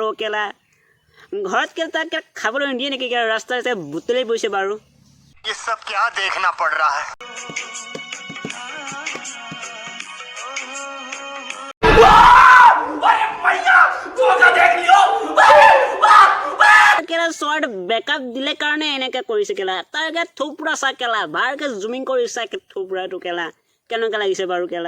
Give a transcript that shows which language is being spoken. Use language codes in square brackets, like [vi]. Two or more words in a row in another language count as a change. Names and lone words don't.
[as] কেলা ঘৰত কেলা তাক খাবলৈ নিদিয়ে নেকি? কেলা ৰাস্তাতে বুটলি পৰিছে বাৰু। [hi] ये सब क्या देखना पड़ रहा है? [as] কেলা [en] short backup [as] দিলে কাৰণে এনেকে কৰিছে কেলা। তাৰ গাত থোপুৰা চা কেলা, ভালকে জুমিং কৰি চা থোপুৰাটো কেলা কেনেকুৱা লাগিছে বাৰু কেলা।